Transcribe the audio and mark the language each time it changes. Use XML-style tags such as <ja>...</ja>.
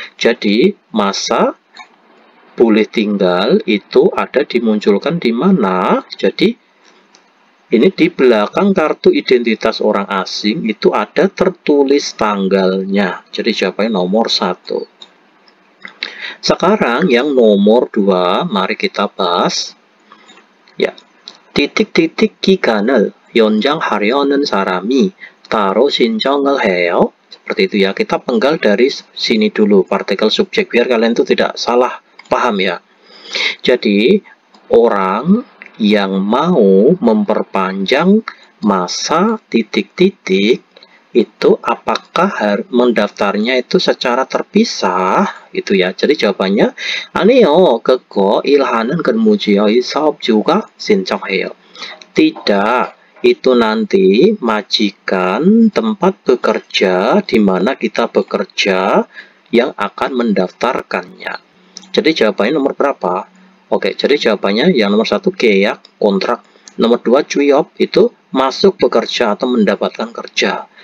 <id>Jadi masa boleh tinggal itu ada dimunculkan di mana? Jadi ini di belakang kartu identitas orang asing itu ada tertulis tanggalnya. Jadi jawabannya nomor 1. Sekarang yang nomor 2, mari kita bahas. Ya, titik-titik</id> <ko>기간을 연장하려는 사람이 따로 신청을 해요.</ko> <id>Seperti itu ya, kita penggal dari sini dulu, partikel subjek, biar kalian itu tidak salah paham ya. Jadi, orang yang mau memperpanjang masa titik-titik itu apakah mendaftarnya itu secara terpisah itu ya. Jadi jawabannya</id> <ko>아니요. 그거 일하는 근무지의 사업주가 신청해요.</ko> <id>Tidak, itu nanti majikan tempat bekerja di mana kita bekerja yang akan mendaftarkannya. Jadi jawabannya nomor berapa? Oke, jadi jawabannya yang nomor 1 keyak, kontrak. Nomor 2 취업 itu masuk bekerja atau mendapatkan kerja.</id>